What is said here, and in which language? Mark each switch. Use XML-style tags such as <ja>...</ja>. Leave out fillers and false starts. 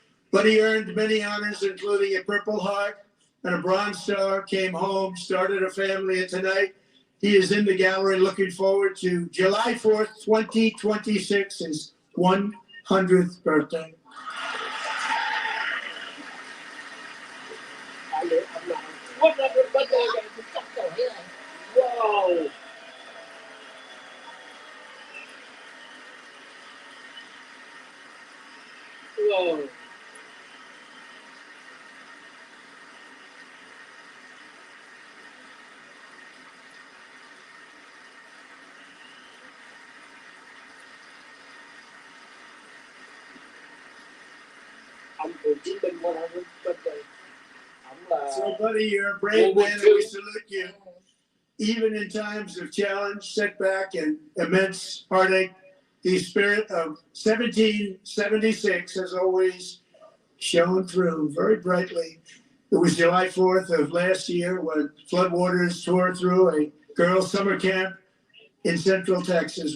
<en>But he earned many honors, including a Purple Heart and a Bronze Star, came home, started a family, and tonight he is in the gallery looking forward to July 4th, 2026, his 100th birthday.</en> <vi>lại nữa, ông nào quất ra bên đây chắc rồi. Wow. Wow. Ông cựu chiến binh qua đây bên đây.</vi> <en>So, buddy, you're a brave man, and we salute you. Even in times of challenge, setback, and immense heartache, the spirit of 1776 has always shone through very brightly. It was July 4th of last year when floodwaters tore through a girls' summer camp in Central Texas.</en>